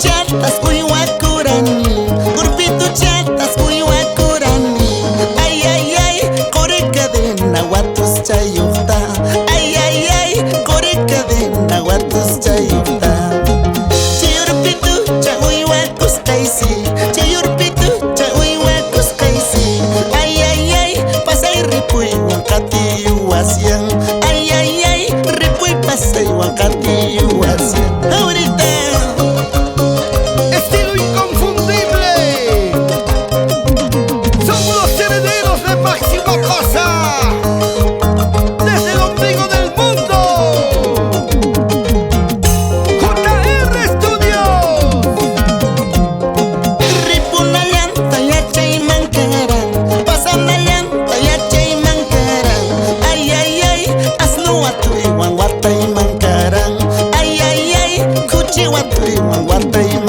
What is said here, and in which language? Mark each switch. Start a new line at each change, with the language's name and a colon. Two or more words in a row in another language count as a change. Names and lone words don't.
Quechua: chatas uywakurani, urpitu chatas uywakurani. Ay, ay, ay, kore cadena watus chayuqta. Ay, ay, ay, kore cadena watus chayuqta. Chay urpitu cha uywakusqaysi, chay urpitu cha uywakusqaysi. Ay, ay, ay, pasay ripuywan qatiyuwasyan. Ay, ay, ay, ripuy pasaywan qatiyuwasyan.
Spanish: Ahorita Estilo inconfundible. Somos los herederos de Máxima Cosa. Desde el ombligo del mundo. JR Studios.
Quechua: ripuna llanta yachay mankaran, pasana llanta yachay mankaran. Ay, ay, ay, asnu watuywan watay mankaran. Ay, ay, ay, kuchi watuywan watay